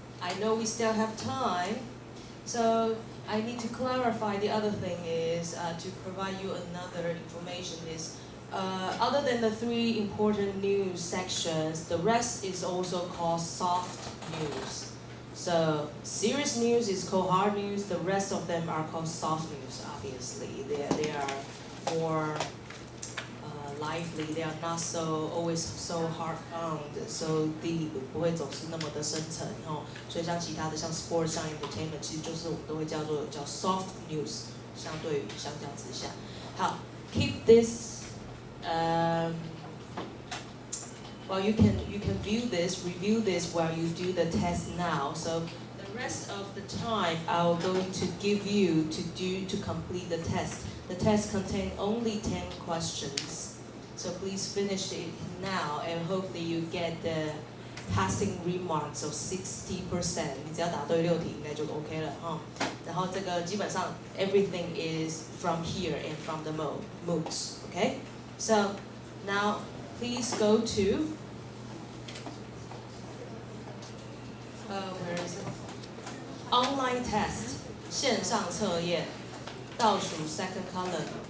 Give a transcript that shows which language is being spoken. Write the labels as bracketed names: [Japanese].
[English] I know we still have time. So, I need to clarify the other thing is to provide you another information is other than the 3 important news sections, the rest is also called soft news. So serious news is called hard news. The rest of them are called soft news. Obviously, they are more lively. They are not always so hard found. So deep [Chinese] 不会总是那么的深沉哦。所以像其他的像 sports、像 entertainment， 其实就是我们都会叫 soft news。相对于相较之下，好 ， [English] keep this. Well, you can review this while you do the test now. So the rest of the time, I'm going to give you to complete the test. The test contains only 10 questions. So please finish it now, and hopefully you get the passing remarks of 60%. [Chinese] 你只要答对6题应该就 OK 了哈。然后这个基本上 [English] everything is from here and from the MOOCs. Okay? So Now, please go to, where is it? Online test, [Chinese] 线上测验，倒数 [English] second column。